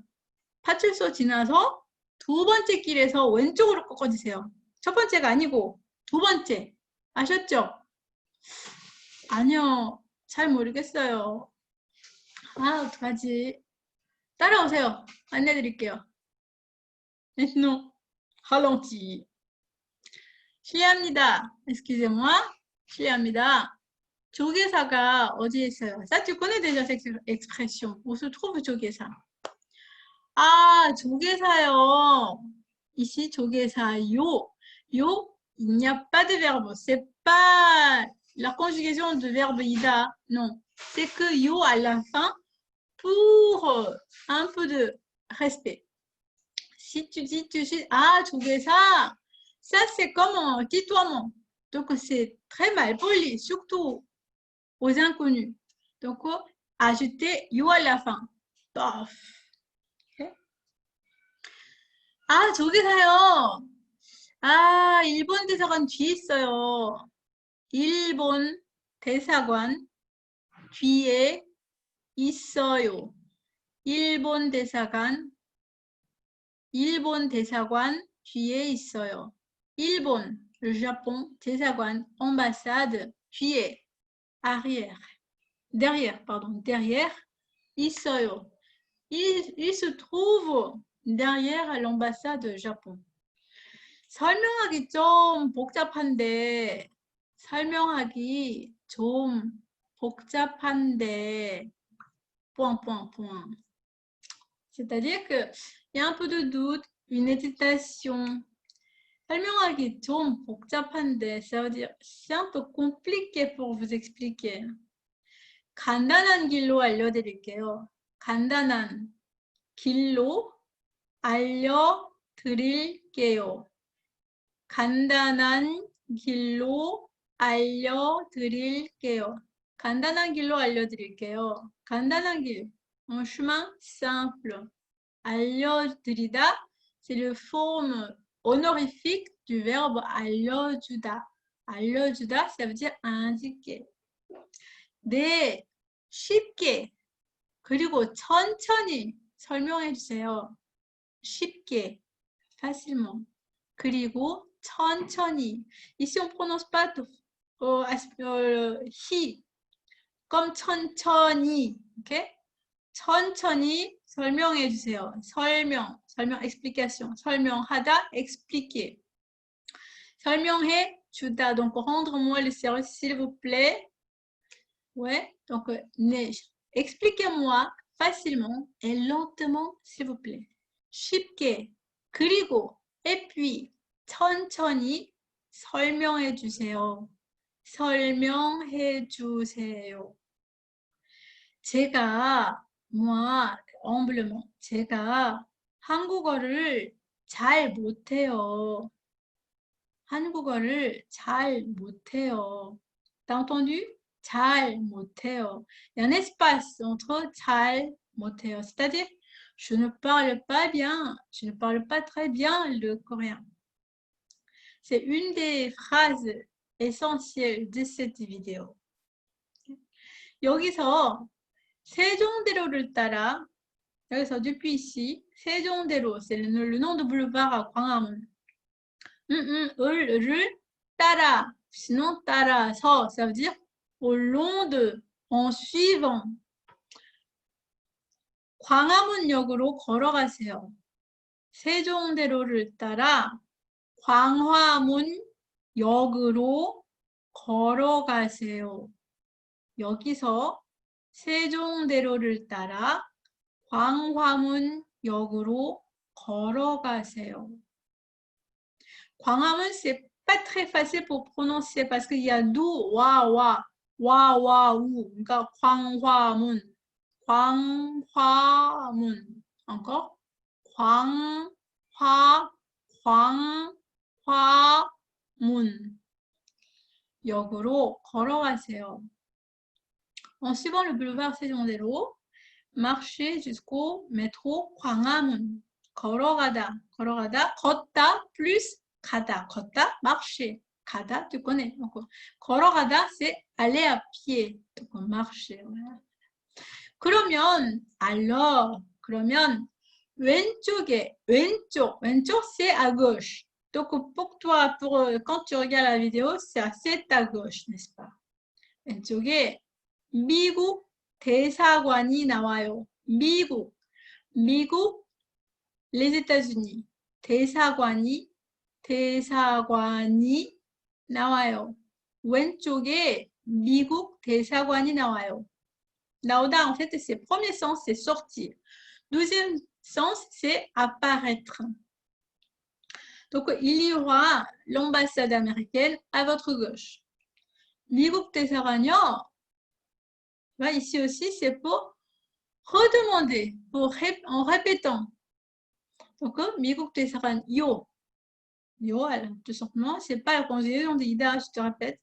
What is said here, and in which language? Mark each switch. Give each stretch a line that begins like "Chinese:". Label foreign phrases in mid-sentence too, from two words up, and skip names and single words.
Korean: 파출소 지나서 두 번째 길에서 왼쪽으로 꺾어지세요. 첫 번째가 아니고 두 번째. 아셨죠? 아니요. 잘 모르겠어요. 어떡하지? 따라오세요. 안내드릴게요.
French: Non. Ralenti. 실례합니다. Excusez-moi.
Korean: 실례합니다. 조계사가 어디에 있어요?
French: Ça, tu connais déjà cette expression. Où se trouve 조계사?
Korean: 아, 조계사요.
French: Ici, 조계사요. Yo, il n'y a pas de verbe. C'est pas la conjugaison de verbe ida. Non. C'est que yo à la fin pour un peu de respect. Si tu dis, 조계사, ça c'est comme un tutoiement. Donc c'est très mal poli, surtout aux inconnus. Donc ajouter yo à la fin. Paf.
Korean: Okay. 조계사요. 일본 대사관 뒤에 있어요. 일본 대사관 뒤에 있어요. 일본 대사관 일본 대사관 뒤에 있어요. 일본,
French: le Japon, 대사관, ambassade, 뒤에, arrière, derrière, pardon, derrière, 있어요. Il se trouve derrière l'ambassade Japon.
Korean: 설명하기 좀 복잡한데, 설명하기 좀 복잡한데,
French: point, point, point. C'est-à-dire qu'il y a un peu de doute, une hésitation.
Korean: 설명하기 좀 복잡한데,
French: ça veut dire c'est un peu compliqué pour vous expliquer.
Korean: 간단한 길로 알려드릴게요. 간단한 길로 알려드릴게요. 간단한 길로 알려드릴게요. 간단한 길로 알려드릴게요. 간단한 길,
French: un chemin simple. 알려드리다, c'est le forme honorifique du verbe 알려주다.
Korean: 알려주다,
French: ça veut dire indiquer.
Korean: 네, 쉽게, 그리고 천천히 설명해 주세요. 쉽게, facilement. 그리고 천천히.
French: Ici, on prononce pas hi comme 천천히. Okay?
Korean: 천천히 설명해 주세요. 설명, explication. 설명하다, expliquer. 설명해 주다.
French: Donc, rendre-moi le service, s'il vous plaît. Ouais, donc, expliquez-moi facilement et lentement, s'il vous plaît.
Korean: 쉽게, 그리고,
French: et puis,
Korean: 천천히 설명해 주세요. 설명해 주세요. 제가,
French: moi, humblement,
Korean: 제가 한국어를 잘 못해요. 한국어를 잘 못해요.
French: T'as entendu?
Korean: 잘 못해요.
French: Il y a un espace entre
Korean: 잘 못해요.
French: C'est-à-dire, je ne parle pas bien, je ne parle pas très bien le coréen. C'est une des phrases essentielles de cette vidéo.
Korean: 여기서 세종대로를 따라, 여기서
French: depuis ici, 세종대로, c'est le nom de boulevard à 광화문.
Korean: 을 따라,
French: sinon 따라서, ça veut dire au long de, en suivant.
Korean: 광화문역으로 걸어가세요. 세종대로를 따라 광화문역으로 걸어가세요. 여기서 세종대로를 따라 광화문역으로 걸어가세요. 광화문,
French: c'est pas très facile pour prononcer parce qu'il y a d'où, wa, ou.
Korean: 그러니까 광화문, 광화문.
French: Encore. 광화문.
Korean: 역으로 걸어가세요.
French: En suivant le boulevard Sejondaero, marchez jusqu'au métro 광화문.
Korean: 걸어가다, 걷다 plus 가다, 걷다,
French: marcher, 가다, tu connais. Donc, 걸어가다, c'est aller à pied, donc marcher. Voilà.
Korean: 그러면, 그러면 왼쪽에, 왼쪽,
French: c'est à gauche. Donc, pour toi, quand tu regardes la vidéo, c'est à gauche, n'est-ce pas?
Korean: 왼쪽에 미국 대사관이 나와요. 미국,
French: les États-Unis.
Korean: 대사관이 나와요. 왼쪽에 미국 대사관이 나와요. 나오다,
French: en fait, c'est premier sens, c'est sortir. Deuxième sens, c'est apparaître. Donc, il y aura l'ambassade américaine à votre gauche.
Korean: 미국 대사관이요.
French: Ici aussi, c'est pour redemander, en répétant. Donc,
Korean: 미국 대사관, 요,
French: tout simplement, c'est pas la conjugaison de ida, je te répète.